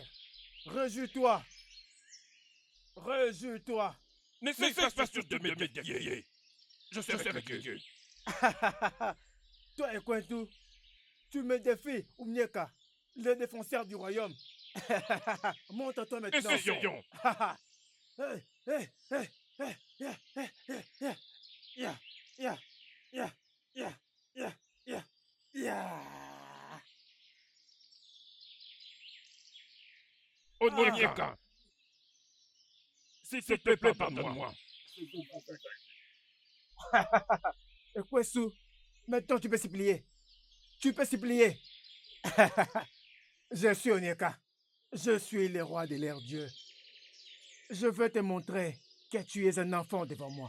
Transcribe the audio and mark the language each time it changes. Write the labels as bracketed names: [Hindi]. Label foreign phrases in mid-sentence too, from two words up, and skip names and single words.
[French] Réjouis-toi. Réjouis-toi. Ne cesse pas sur de me défier. Je sais avec Dieu. Toi, Ekwetu, tu me défies, Unyeka, le défenseur du royaume. Montre-toi maintenant. Essayons. Hey, hey, hey, hey, yeah, hey, hey, yeah, yeah, yeah, yeah, yeah, yeah, yeah, yeah. Onyeka, s'il te plaît, pardonne-moi. Ekwesu, maintenant tu peux supplier. Tu peux supplier. Je suis Onyeka. Je suis le roi de l'air Dieu. Je veux te montrer que tu es un enfant devant moi.